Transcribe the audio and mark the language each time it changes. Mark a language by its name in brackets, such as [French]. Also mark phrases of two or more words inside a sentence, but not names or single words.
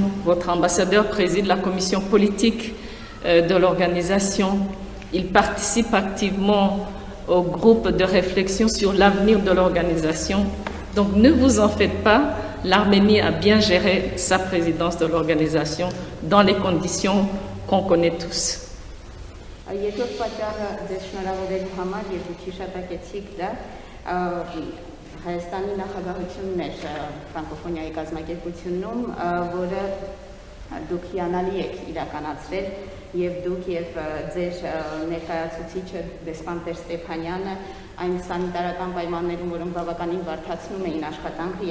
[French] Votre ambassadeur préside la commission politique de l'organisation. Il participe activement au groupe de réflexion sur l'avenir de l'organisation. Donc ne vous en faites pas, l'Arménie a bien géré sa présidence de l'organisation dans les conditions qu'on connaît tous. [Armenian] Երկրորդ պատճառը ձեզ շնորհավորելու համար եւ դուք հիշատակեցիք դա Հայաստանի նախագահությունն էր ֆրանկոֆոնիայի կազմակերպությունում, որը դուք հիանալի եք իրականացրել եւ դուք եւ ձեր ներկայացուցիչը դեսպան Տեր Ստեփանյանը այն սանիտարական պայմաններում, որոնք բավականին բարդացնում էին աշխատանքը